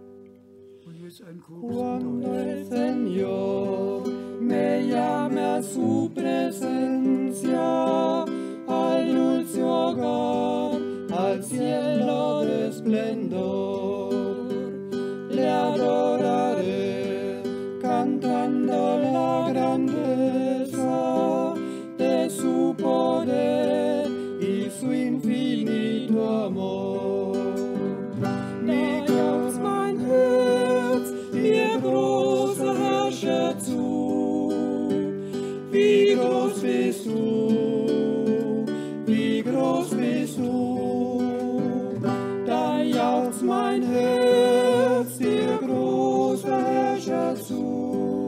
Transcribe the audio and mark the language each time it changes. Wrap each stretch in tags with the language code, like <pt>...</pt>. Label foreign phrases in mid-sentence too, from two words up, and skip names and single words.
<es>Cuando el Señor me llame a su presencia, al dulce hogar, al cielo de esplendor, le adoraré cantando la grandeza de su poder y su infinito amor.</es> <de>Mir jauchzt mein Herz, dir großer Herrscher zu. Wie groß bist du, wie groß bist du. Da jauchzt mein Herz, dir großer Herrscher zu.</de>